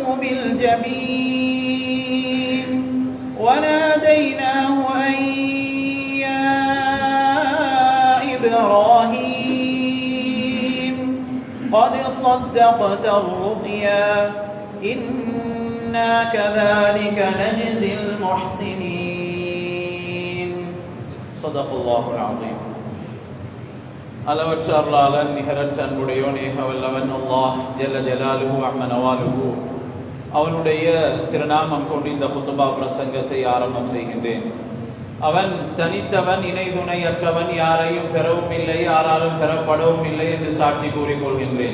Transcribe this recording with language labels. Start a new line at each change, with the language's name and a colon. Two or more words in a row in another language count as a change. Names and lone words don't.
Arabic: بالجبين وناديناه أن يا إبراهيم قد صدقت الرؤيا إنا كذلك نجزي المحسنين صدق الله العظيم.
Tamil: அளவற்ற அருளாளன் நிகரற்ற அன்புடையோன் ஏகவல்லவன் அல்லாஹ்
Arabic: جل جلاله عم نواله
Tamil: அவனுடைய திருநாமம் கொண்டு இந்த குத்துபா பிரசங்கத்தை ஆரம்பம் செய்கின்றேன். அவன் தனித்தவன், இணை துணையற்றவன், யாரையும் பெறவும் இல்லை, யாராலும் பெறப்படவும் இல்லை என்று சாட்சி கூறிக்கொள்கின்றேன்.